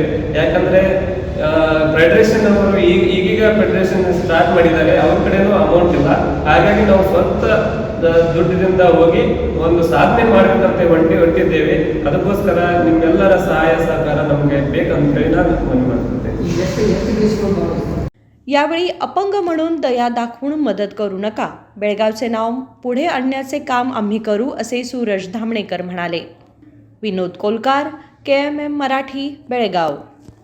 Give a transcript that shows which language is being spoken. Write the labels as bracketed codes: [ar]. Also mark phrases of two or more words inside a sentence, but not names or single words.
[kn] ಯಾಕಂದರೆ ಫೆಡರೇಷನ್ ಅವರು ಈಗೀಗ ಫೆಡರೇಷನ್ ಸ್ಟಾರ್ಟ್ ಮಾಡಿದ್ದಾರೆ, ಅವ್ರ ಕಡೆನೂ ಅಮೌಂಟ್ ಇಲ್ಲ. ಹಾಗಾಗಿ ನಾವು ಸ್ವಂತ ದುಡ್ಡಿನಿಂದ ಹೋಗಿ ಒಂದು ಸಾಧನೆ ಮಾಡಬೇಕಂತ ಹೊಂಟಿದ್ದೇವೆ. ಅದಕ್ಕೋಸ್ಕರ ನಿಮ್ಮೆಲ್ಲರ ಸಹಾಯ ಸಹಕಾರ नಮಗೆ ಬೇಕಂತ ಹೇಳಿ ನಾನು ಮನವಿ ಮಾಡ್ತೇನೆ. [mr] यावेळी अपंग म्हणून दया दाखवून मदत करू नका, बेळगावचे नाव पुढे आणण्याचे काम आम्ही करू, असे सूरज धामणेकर म्हणाले. विनोद कोलकार, KMM मराठी, बेळगाव.